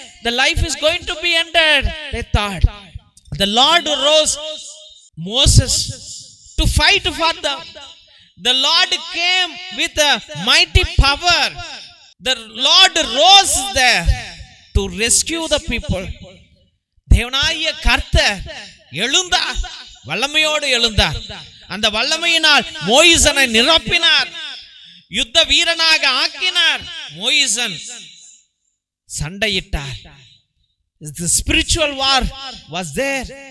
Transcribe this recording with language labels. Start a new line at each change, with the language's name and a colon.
English: The life is going to be ended, they thought. The Lord rose Moses to fight for them. The Lord came with a mighty power. The Lord rose there to rescue the people.
Tamil: தேவனாகிய கர்த்தர் எழுந்தார், வல்லமையோடு எழுந்தார். அந்த வல்லமையினால் மோயிசனை நிரப்பினார், யுத்த வீரனாக ஆக்கினார். மோயிசன் சண்டையிட்டார்.
English: The spiritual war was there.